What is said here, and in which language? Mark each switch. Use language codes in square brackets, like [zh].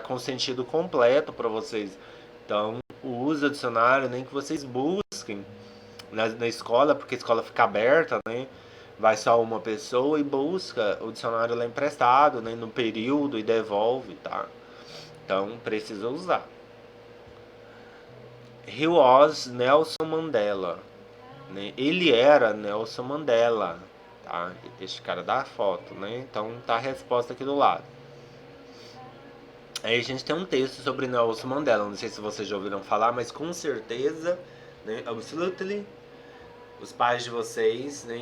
[pt] Com sentido completo para vocês. Então, use o dicionário, nem que vocês busquem na escola, porque a escola fica aberta, né? vai só uma pessoa e busca o dicionário lá emprestado, né, no período e devolve, tá? Então precisa usar. [en] He was Nelson Mandela, né? [pt] Ele era Nelson Mandela, tá? Este cara da foto, né? Então tá a resposta aqui do lado. Aí a gente tem um texto sobre Nelson Mandela, não sei se vocês já ouviram falar, mas com certeza, né? Absolutely, os pais de vocês, né?